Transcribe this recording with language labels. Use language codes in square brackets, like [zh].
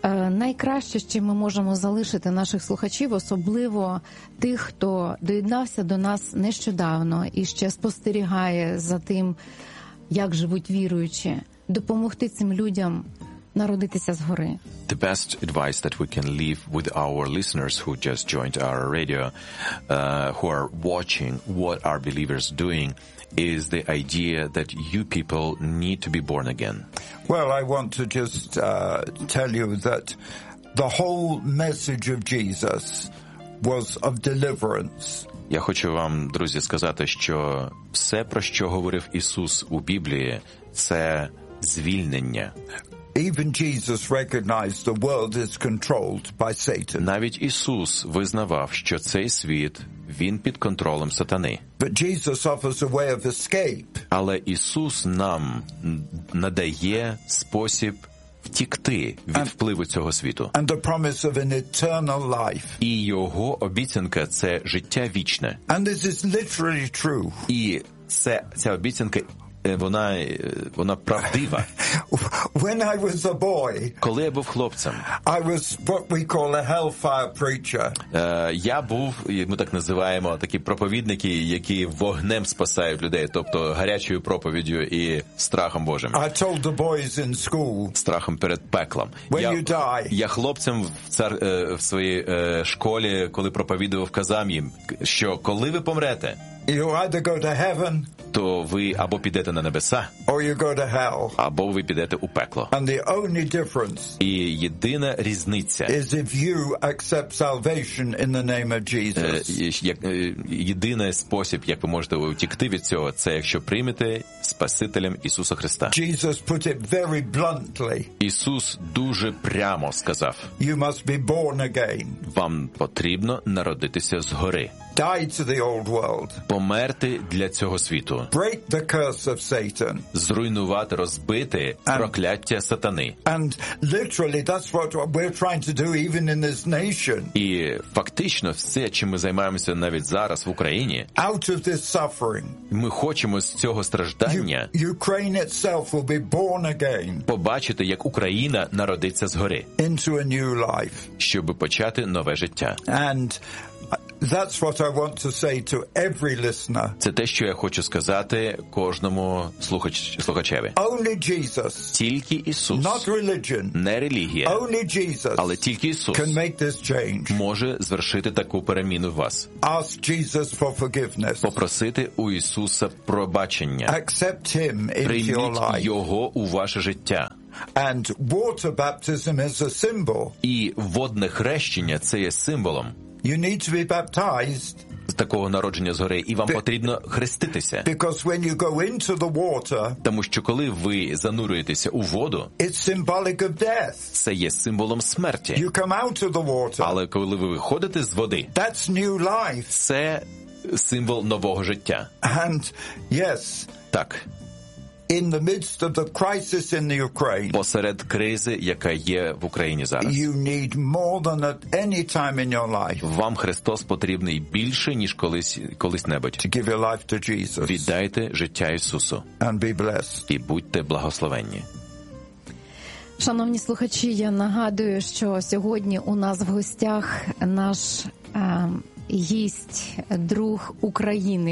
[uk] Найкраще, що ми можемо залишити наших слухачів, особливо тих, хто доєднався до нас нещодавно і ще спостерігає за тим, як живуть віруючі, допомогти цим людям народитися згори. [en] The best advice that we can leave with our listeners who just joined our radio, who are watching what our believers doing, is the idea that you people need to be born again. Well, I want to just tell you that the whole message of Jesus was of deliverance. [uk] Я хочу вам, друзі, сказати, що все, про що говорив Ісус у Біблії, це звільнення. [en] Even Jesus recognized the world is controlled by Satan. [uk] Навіть Ісус визнавав, що цей світ, він під контролем сатани. [en] But Jesus offers a way of escape. [uk] Але Ісус нам надає спосіб втікти від впливу цього світу. [en] And the promise of an eternal life. [uk] І його обіцянка – це життя вічне. [en] And this is literally true. [uk] І ця обіцянка – вона правдива. [en] When I was a boy, [uk] коли я був хлопцем, [en] I was what we call a hellfire preacher. [uk] Я був, ми так називаємо, такі проповідники, які вогнем спасають людей, тобто гарячою проповіддю і страхом Божим. [en] I told the boys in school, [uk] страхом перед пеклом. [en] When you die, [uk] я хлопцем в своїй школі, коли проповідував, казав їм, що коли ви помрете, [en] you either go to heaven, [uk] то ви або підете на небеса, [en] or you go to hell, [uk] або ви підете у пекло. [en] And the only difference, [uk] і єдина різниця, [en] is if you accept salvation in the name of Jesus. [uk] Єдиний спосіб, як ви можете утікти від цього, це якщо приймете Спасителем Ісуса Христа. [en] Jesus put it very bluntly. [uk] Ісус дуже прямо сказав, [en] you must be born again. [uk] Вам потрібно народитися згори. [en] Die to the old world. [uk] Померти для цього світу. [en] Break the curse of Satan. [uk] Зруйнувати, розбити прокляття сатани. [en] And literally that's what we're trying to do even in this nation. [uk] І фактично все, чим ми займаємося навіть зараз в Україні. [en] Out of this suffering. [uk] Ми хочемо з цього страждання. [en] Ukraine itself will be born again. [uk] Побачити, як Україна народиться згори. [en] Into a new life. [uk] Щоб почати нове життя. [en] And that's what I want to say to every listener. [uk] Це те, що я хочу сказати кожному слухачеві. [en] Only Jesus. [uk] Тільки Ісус. [en] Not religion. [uk] Не релігія. [en] Only Jesus. [uk] Але тільки Ісус. [en] Can make this change. [uk] Може звершити таку переміну в вас. [en] Ask Jesus for forgiveness. [uk] Попросити у Ісуса пробачення. [en] Accept him into your life. [uk] Прийміть його у ваше життя. [en] And water baptism is a symbol. [uk] І водне хрещення це є символом. [en] You need to be baptized. [uk] З такого народження згори, і вам потрібно хреститися. [en] Because when you go into the water, [uk] тому що коли ви занурюєтеся у воду, [en] it's symbolic of death. [uk] Це є символом смерті. [en] You come out of the water. [uk] Але коли ви виходите з води, [en] that's new life. [uk] Це символ нового життя. [en] And yes. [uk] Так. [en] In the midst of the crisis in the Ukraine. [uk] Посеред кризи, яка є в Україні зараз. [en] You need more than at any time in your life. [uk] Вам Христос потрібний більше, ніж колись-небудь. [en] To give your life to Jesus. [uk] Віддайте життя Ісусу. [en] And be blessed. [uk] І будьте благословенні. Шановні слухачі, я нагадую, що сьогодні у нас в гостях наш гість, друг України.